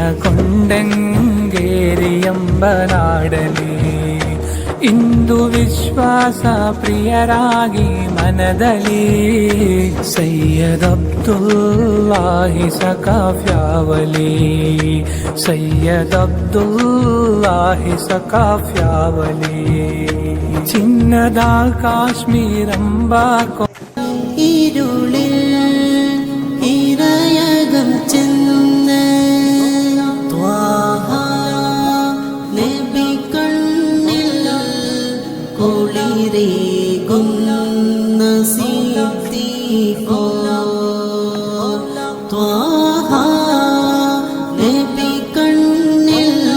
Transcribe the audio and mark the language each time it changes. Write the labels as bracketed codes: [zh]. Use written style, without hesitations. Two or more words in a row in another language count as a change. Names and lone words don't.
[kn] ಕೊಂಡಂಗೇರಿಯಂಬ ನಾಡಲಿ ಇಂದು ವಿಶ್ವಾಸ ಪ್ರಿಯರಾಗಿ ಮನದಲ್ಲಿ ಸೈಯದ್ ಅಬ್ದುಲ್ಲಾಹಿ ಸಕಾಫ್ಯಾವಲಿ ಸೈಯದ್ ಅಬ್ದುಲ್ಲಾಹಿ ಸಕಾಫ್ಯಾವಲಿ ಚಿನ್ನದ ಕಾಶ್ಮೀರಂಬ [ml] ഇരുളിൽ ഇരയകം ചെന്ന് ത്വാഹ നബി കണ്ണിൽ കുളിരേകുന്ന സിദ്ദീഖോ ത്വാഹ നബി കണ്ണിൽ